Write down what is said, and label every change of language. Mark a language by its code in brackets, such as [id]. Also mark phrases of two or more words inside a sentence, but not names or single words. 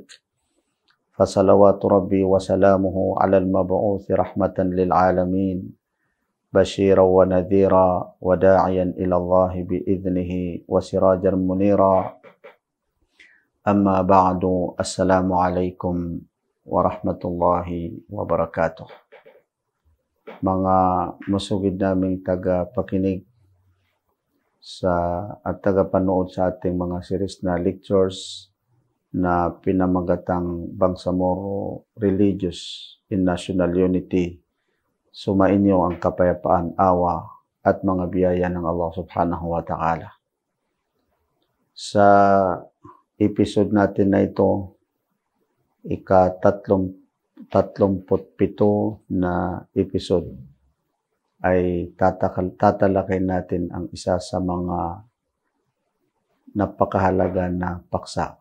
[ar] فصلوات ربي وسلامه على المبعوث رحمة للعالمين بشيرا ونذيرا وداعيا إلى الله بإذنه وسراجا منيرا. أما بعد، السلام عليكم ورحمة الله وبركاته. [tl] Mga masugid naming taga-pakinig at taga-panood sa ating mga series na lectures na pinamagatang Bangsamoro Religious in National Unity. Sumainyo ang kapayapaan, awa at mga biyaya ng Allah [ar] سبحانه وتعالى. [tl] Sa episode natin na ito, ika-37 na episode, ay tatalakay natin ang isa sa mga napakahalaga na paksa.